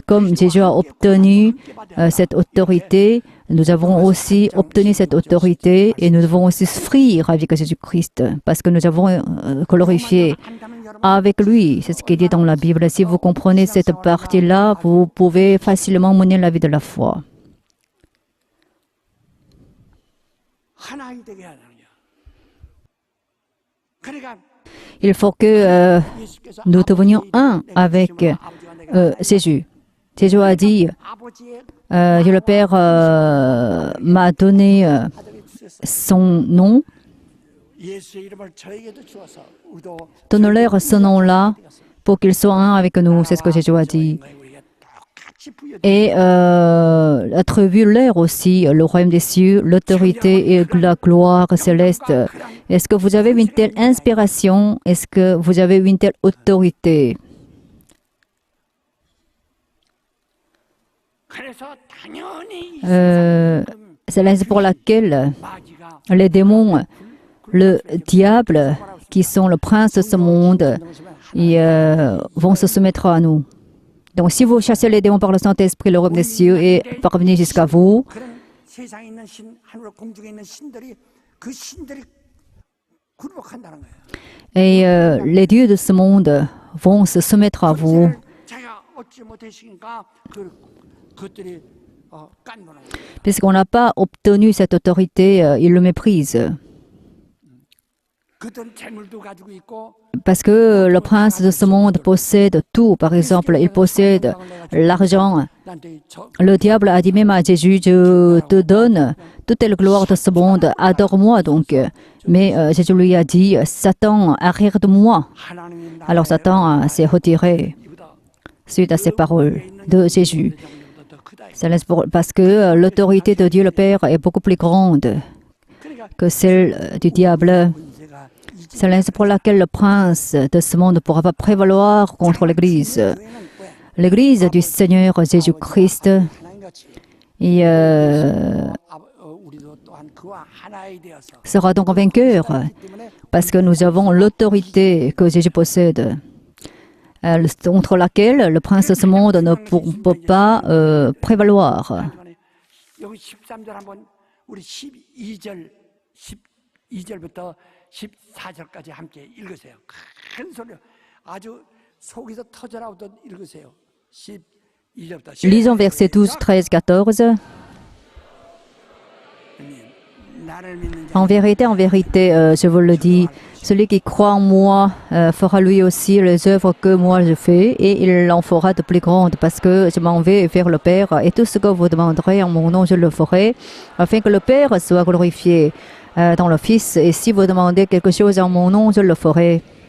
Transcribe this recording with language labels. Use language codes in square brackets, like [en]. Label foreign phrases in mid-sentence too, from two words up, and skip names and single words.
[fr] Comme Jésus a obtenu cette autorité, nous avons aussi obtenu cette autorité et nous devons aussi souffrir avec Jésus-Christ parce que nous avons glorifié avec lui. C'est ce qui est dit dans la Bible. Si vous comprenez cette partie-là, vous pouvez facilement mener la vie de la foi. [ko] 하나가 되게 하는 거야. 그러니까 [fr] Il faut que nous devenions un avec Jésus. Jésus a dit, Dieu le Père m'a donné son nom. [ko] 예수의 이름을 저에게도 주어서 우리도 [fr] Donne-leur ce nom-là pour qu'ils soient un avec nous. C'est ce que Jésus a dit. [ko] 우리에게 똑같이 부여된 [fr] Et attribue-leur aussi le royaume des cieux, l'autorité et la gloire céleste. Est-ce que vous avez une telle inspiration? Est-ce que vous avez une telle autorité? [ko] 그래서 당연히 [fr] C'est la raison pour laquelle [ko] 마귀가 [fr] les démons, le diable, qui sont le prince de ce monde, ils, vont se soumettre à nous. Donc, si vous chassez les démons par le Saint-Esprit, le royaume des cieux est parvenu jusqu'à vous. [ko] 그런 세상에 있는 신, 하늘 공중에 있는 신들이 그 신들이 굴복한다는 거예요. [fr] Et les dieux de ce monde vont se soumettre à vous. [ko] 자기가 얻지 못했으니까 그것들이 깐도는 거예요. [fr] Puisqu'on n'a pas obtenu cette autorité, ils le méprisent. [ko] 그들은 재물도 가지고 있고 [fr] Parce que le prince de ce monde possède tout. Par exemple, il possède l'argent. [ko] 나한테 저 [fr] Le diable a dit même à Jésus, je te donne toute la gloire de ce monde, adore-moi donc. Mais Jésus lui a dit, Satan, arrière de moi. [ko] 하나님이 [fr] Alors Satan s'est retiré suite à ces paroles de Jésus. Parce que l'autorité de Dieu le Père est beaucoup plus grande que celle du diable. C'est la raison pour laquelle le prince de ce monde ne pourra pas prévaloir contre l'Église. L'Église du Seigneur Jésus-Christ et, [ko] 우리도 또한 그와 하나이 되어서 [fr] sera donc vainqueur parce que nous avons l'autorité que Jésus possède, contre laquelle le prince de ce monde ne peut pas prévaloir. [ko] 여기 13절 한번 우리 12절 12절부터 14절까지 함께 읽으세요. 큰 소리로 아주 속에서 터져나오듯 읽으세요. 12절부터 [fr] Lisons versets 12, 13, 14. En vérité, je vous le dis, celui qui croit en moi fera lui aussi les œuvres que moi je fais, et il en fera de plus grandes, parce que je m'en vais vers le Père, et tout ce que vous demanderez en mon nom, je le ferai, afin que le Père soit glorifié dans le Fils, et si vous demandez quelque chose en mon nom, je le ferai.